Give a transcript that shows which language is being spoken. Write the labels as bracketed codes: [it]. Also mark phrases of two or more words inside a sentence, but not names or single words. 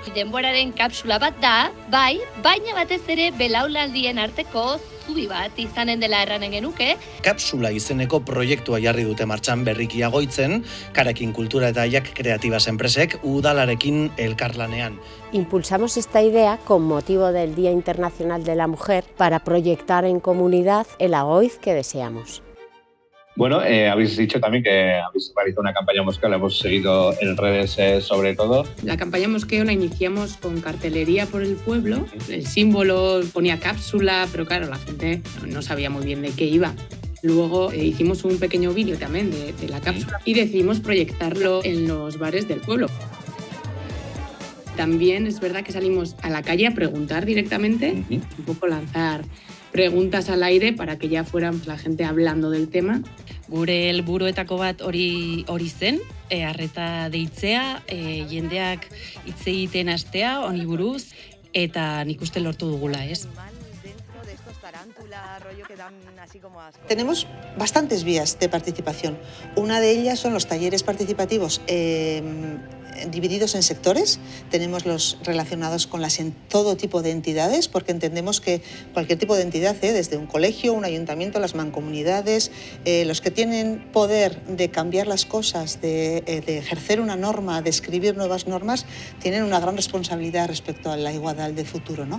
[eu] Denboraren kapsula bat da, bai, baina batez ere belaunaldien arteko zubi bat izanen dela erranen genuke. Kapsula izeneko proiektua jarri dute martxan berriki agoitzen, Karekin Kultura eta Aiak Kreatibas enpresek udalarekin elkarlanean. [es] Impulsamos esta idea con motivo del Día Internacional de la Mujer para proyectar en comunidad el AGOIZ que deseamos. Bueno, habéis dicho también que habéis realizado una campaña mosqueo, la hemos seguido en redes sobre todo. La campaña mosqueo la iniciamos con cartelería por el pueblo, el símbolo ponía cápsula, pero claro, la gente no sabía muy bien de qué iba. Luego hicimos un pequeño vídeo también de la cápsula y decidimos proyectarlo en los bares del pueblo. También es verdad que salimos a la calle a preguntar directamente, un poco lanzar preguntas al aire para que ya fueran la gente hablando del tema. [eu] Gure helburuetako bat hori zen, arreta deitzea, jendeak hitz egiten hastea honi buruz eta nik uste lortu dugula, ez? [es] Tenemos bastantes vías de participación. Una de ellas son los talleres participativos divididos en sectores. Tenemos los relacionados con todo tipo de entidades, porque entendemos que cualquier tipo de entidad, desde un colegio, un ayuntamiento, las mancomunidades, los que tienen poder de cambiar las cosas, de ejercer una norma, de escribir nuevas normas, tienen una gran responsabilidad respecto a la igualdad del futuro, ¿no?